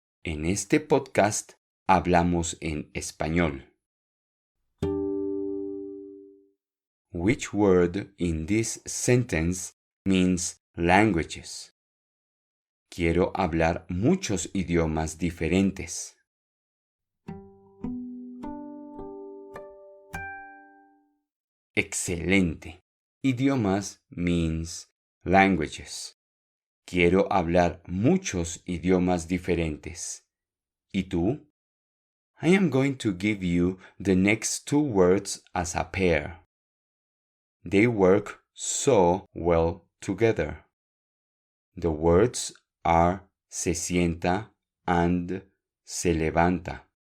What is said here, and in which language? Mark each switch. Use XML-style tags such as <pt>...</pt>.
<es>En este podcast hablamos en español.</es> <en>Which word in this sentence means languages?</en> <es>Quiero hablar muchos idiomas diferentes.</es> <en>Excelente. Idiomas means languages.</en> <es>Quiero hablar muchos idiomas diferentes. ¿Y tú?</es> <en>I am going to give you the next two words as a pair. They work so well together. The words are se sienta and se levanta.</en>